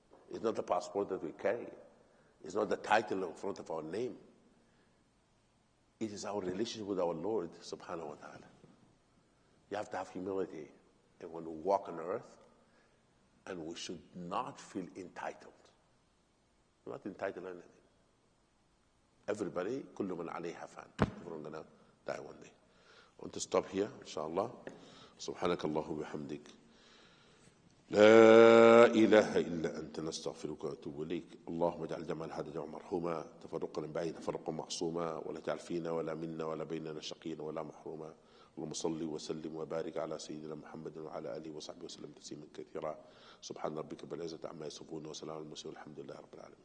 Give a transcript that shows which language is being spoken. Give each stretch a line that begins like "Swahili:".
English: It's not the passport that we carry. It's not the title in front of our name. It is our relationship with our Lord, subhanahu wa ta'ala. You have to have humility. And when we walk on earth, and we should not feel entitled. We're not entitled to anything.
Arabic: Everybody, كل من عليها فان.
English: Everyone's going to die one day. I want to stop here, inshallah.
Arabic: سبحانك الله وبحمدك. لا إله إلا أنت نستغفرك ونتوب إليك. اللهم اجعل جمعنا هذا جمع مرحوما، تفرقنا بعيد تفرقا معصوما، ولا تجعل فينا ولا منا ولا بيننا شقيا ولا محروما. اللهم صل وسلم وبارك على سيدنا محمد وعلى آله وصحبه وسلم تسليما كثيرا. سبحان ربك بالعزة عما يصفون وسلام على المرسلين والحمد لله رب العالمين.